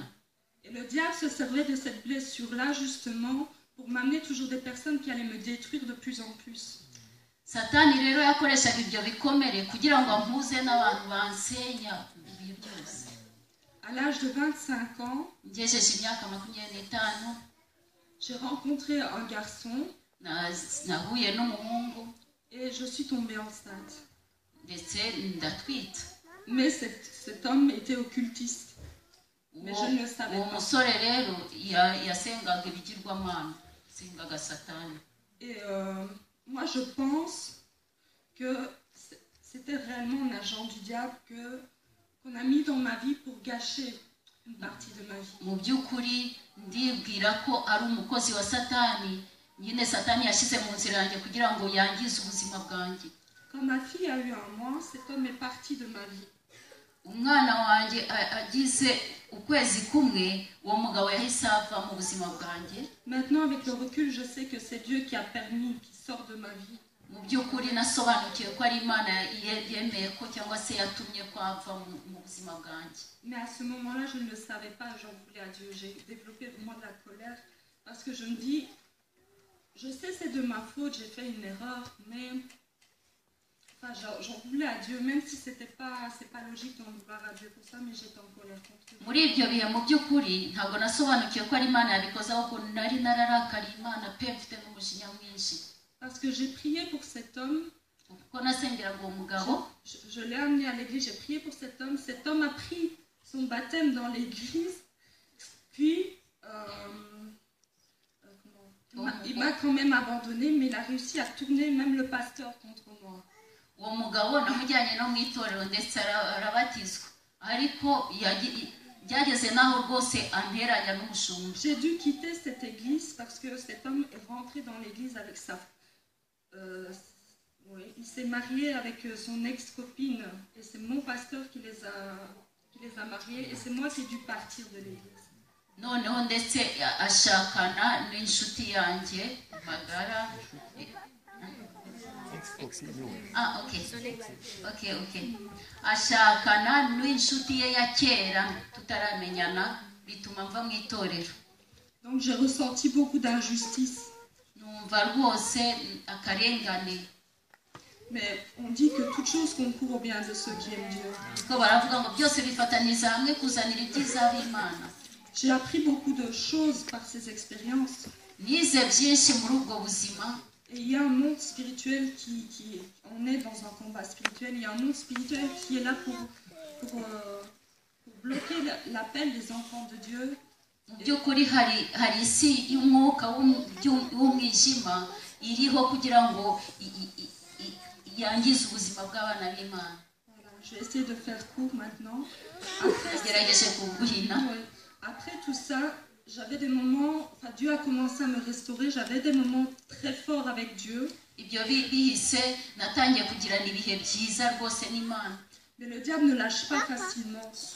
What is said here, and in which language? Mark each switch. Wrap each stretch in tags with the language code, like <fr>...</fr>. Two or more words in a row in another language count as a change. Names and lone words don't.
<fr>Et le diable se servait de cette blessure-là justement pour m'amener toujours des personnes qui allaient me détruire de plus en plus.</fr> <rw>Satani rero yakoreshaga ibyo bikomere kugira ngo ampuze n'abantu bansenya ibyo byose.</rw> <fr>À l'âge de 25 ans,</fr> <rw>ngejeje imyaka 25,</rw> <fr>j'ai rencontré un garçon</fr> <rw>nahuye n'umuhungu</rw> <fr>et je suis tombée enceinte.</fr> <rw>ndetse ndatwita.</rw> <fr>Mais cet homme était occultiste. Mais je ne le savais pas.</fr> <rw>Uwo musore rero yasengaga ibigirwamana, yasengaga Satani.</rw> <fr>Et moi je pense que c'était réellement un agent du diable qu'on a mis dans ma vie pour gâcher une partie de ma vie.</fr> <rw>Mu by'ukuri ndibwira ko ari umukozi wa Satani, nyine Satani yashyize mu nzira yanjye kugira ngo yangize ubuzima bwanjye.</rw> <fr>Quand ma fille a eu un mois, cet homme est parti de ma vie.</fr> <rw>umwana wanjye agize ukwezi kumwe uwo mugabo yahise ava mu buzima bwanjye.</rw> <fr>Maintenant, avec le recul, je sais que c'est Dieu qui a permis qu'il sorte de ma vie.</fr> <rw>Mu by'ukuri nasobanukiwe ko ari Imana yemeye ko cyangwa se yatumye ko ava mu buzima bwanjye.</rw> <fr>Mais à ce moment-là, je ne le savais pas, j'en voulais à Dieu. J'ai développé vraiment de la colère parce que je me dis, je sais c'est de ma faute, j'ai fait une erreur, mais enfin, j'en voulais à Dieu, même si c'est pas logique d'en vouloir à Dieu pour ça, mais j'étais en colère contre Dieu.</fr> <rw>Muri ibyo bihe mu by'ukuri ntabwo nasobanukiwe ko ari Imana yabikoze, ahubwo nari nararakariye Imana pe mfite n'umujinya mwinshi.</rw> <fr>Parce que j'ai prié pour cet homme.</fr> <rw>Kuko nasengeraga uwo mugabo.</rw> <fr>Je l'ai amené à l'église, j'ai prié pour cet homme. Cet homme a pris son baptême dans l'église, puis il m'a quand même abandonné, mais il a réussi à tourner même le pasteur contre moi.</fr> <rw>Uwo mugabo namujyanye no mu itorero ndetse arabatizwa, ariko byageze naho rwose anteranya n'umushumba.</rw> <fr>J'ai dû quitter cette église parce que cet homme est rentré dans l'église avec oui, il s'est marié avec son ex-copine et c'est mon pasteur qui les a mariés et c'est moi qui ai dû partir de l'église.</fr> <rw>Noneho ndetse ashakana n'inshuti yanjye magara. Okay. Ashakana n'inshuti ye ya kera tutaramenyana bituma mva mu itorero.</rw> <fr>Donc j'ai ressenti beaucoup d'injustice.</fr> <rw>Numva rwose akarengane.</rw> <fr>Mais on dit que toute chose concourt au bien de ceux qui aiment Dieu.</fr> <rw>Ko baravuga ngo byose bifataniza hamwe kuzanira ibyiza b'Imana.</rw> <fr>J'ai appris beaucoup de choses par ces expériences.</fr> <rw>Nize byinshi muri ubwo buzima.</rw> <fr>Et il y a un monde spirituel on est dans un combat spirituel, il y a un monde spirituel qui est là pour bloquer l'appel des enfants de Dieu.</fr> <rw>Mu by'ukuri hari isi y'umwuka w'umwijima iriho kugira ngo yangize ubuzima bw'abana b'Imana.</rw> <fr>Je vais essayer de faire court maintenant. Après tout ça, j'avais des moments, enfin Dieu a commencé à me restaurer, j'avais des moments très forts avec Dieu. Mais le diable ne lâche pas facilement.</fr>